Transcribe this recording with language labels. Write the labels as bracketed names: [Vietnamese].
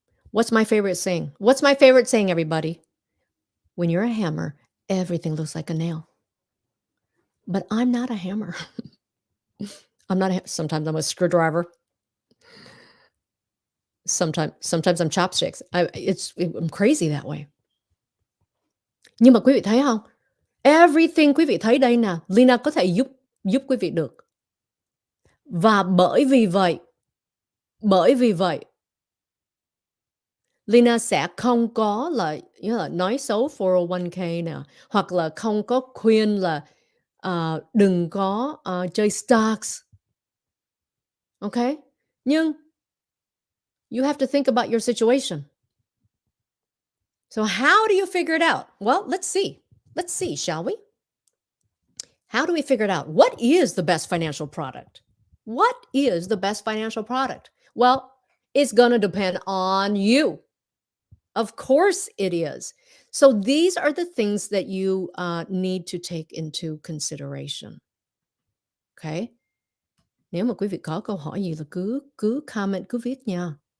[English] What's my favorite saying? What's my favorite saying, everybody? When you're a hammer, everything looks like a nail. But I'm not a hammer. Sometimes I'm a screwdriver. Sometimes I'm chopsticks. I'm crazy that way. [Vietnamese] Nhưng mà quý vị thấy không? [English] Everything [Vietnamese] quý vị thấy đây nè, Leyna có thể giúp quý vị được. Và bởi vì vậy, Leyna sẽ không có là nói xấu 401k nè, hoặc là không có khuyên là đừng có chơi stocks. [English] Okay? [Vietnamese] Nhưng [English] you have to think about your situation. So how do you figure it out? Well, let's see. Let's see, shall we? How do we figure it out? What is the best financial product? What is the best financial product? Well, it's going to depend on you. Of course it is. So these are the things that you need to take into consideration. Okay. [Vietnamese] Nếu mà quý vị có câu hỏi gì là cứ cứ comment, cứ viết nha.